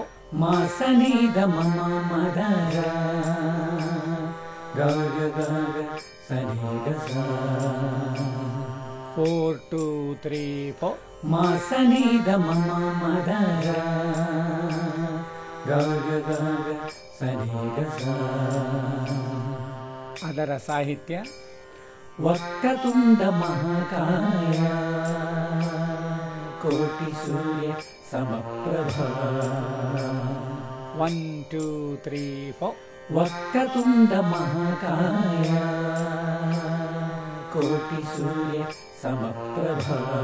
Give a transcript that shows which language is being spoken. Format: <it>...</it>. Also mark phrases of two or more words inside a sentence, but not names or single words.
<kn>ಮ ಸ ನಿ ದ ಮ ಮ ಮ ದ ರ ಗ ಗ ಗ ಸ ನಿ ಗ ಸ. 4 2 3 4. ಮ ಸ ನಿ ದ ಮ ಮ ಮ ದ ರ ಗ ಗ ಗ ಸ ನಿ ಗ ಸ. ಅದರ ಸಾಹಿತ್ಯ</kn> <sa>ವಕ್ರತುಂಡ ಮಹಾಕಾಯ ಕೋಟಿ ಸೂರ್ಯ ಸಮಪ್ರಭಾ. 1 2 3 4. ವಕ್ರತುಂಡ ಮಹಾಕಾಯ ಕೋಟಿ ಸೂರ್ಯ ಸಮಪ್ರಭಾ.</sa>